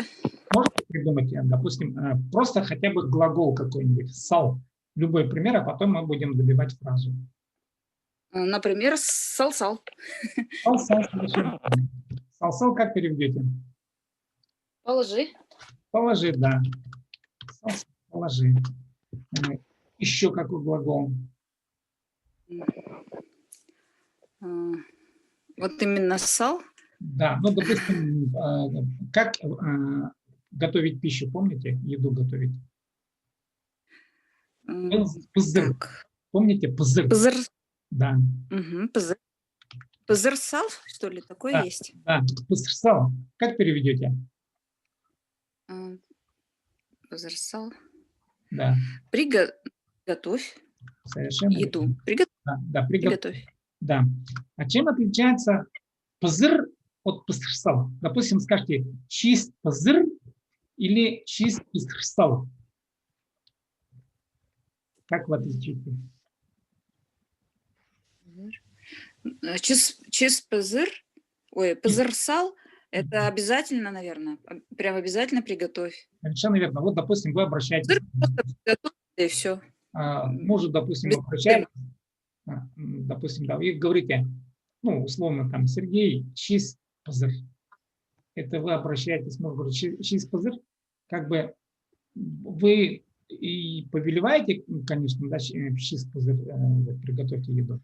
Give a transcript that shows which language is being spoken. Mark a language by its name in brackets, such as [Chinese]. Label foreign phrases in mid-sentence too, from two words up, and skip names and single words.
[Russian] Можете придумать, допустим, просто хотя бы глагол какой-нибудь, сал. Любой пример, а потом мы будем добивать фразу. Например, сал-сал. Сал-сал, совершенно верно. Сал-сал как переведете? Положи. Положи, да. Сал-сал, положи. Еще какой глагол? Вот именно сал. Да, ну, допустим, как готовить пищу, помните? Еду готовить. Пызыр. Так. Помните? Пызыр. Пызыр. Да. Угу, пызыр. Пызыр-сал, что ли, такое Да, есть? да. Пызыр-сал. Как переведете? Пызыр-сал. Да. Приготовь Совершенно еду. верно. Да, Приготовь. Да. А чем отличается пызыр от пызыр-сал? Допустим, скажите [Chuvash] чист пызыр [Russian] или [Chuvash] чист пызыр-сал. [Russian] Как вы отличите? [Chuvash] Чиз пызыр, [Russian] ой, пызыр-сал, это обязательно, наверное. Прям обязательно приготовь. Совершенно верно. Вот, допустим, вы обращаетесь. Пызыр просто приготовь, и все. Может, допустим, обращаетесь, допустим, да, и говорите, ну, условно, там, Сергей, [Chuvash] чист пызыр. [Russian] Это вы обращаетесь, может быть, [Chuvash] чист пызыр, [Russian] как бы вы и повелеваете, конечно, да, [Chuvash] чист пызыр, [Russian] приготовьте еду.